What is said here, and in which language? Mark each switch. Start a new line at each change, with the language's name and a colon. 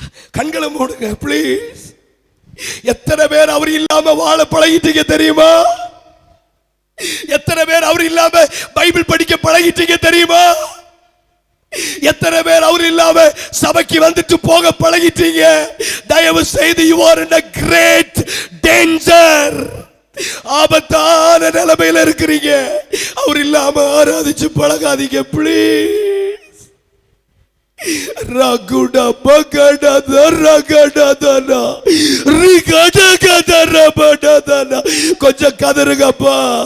Tamil: கண்களை மூடுங்க ப்ளீஸ். எத்தனை பேர் அவர் இல்லாம வாழ பழகிட்டீங்க தெரியுமா? எத்தனை பேர் அவர் இல்லாம பைபிள் படிக்க பழகிட்டீங்க தெரியுமா? எத்தனை பேர் அவர் இல்லாம சபைக்கு வந்துட்டு போக பழகிட்டீங்க? தயவு செய்து
English: you are in a great danger.
Tamil: ஆபத்தான நிலைமையில இருக்கிறீங்க. அவர் இல்லாம ஆராதிச்சு பழகாதீங்க ப்ளீஸ். ரகுட பகட ரகடதனா ரிகட கதரபடதனா. கொஞ்சம் கதறுங்கப்பா.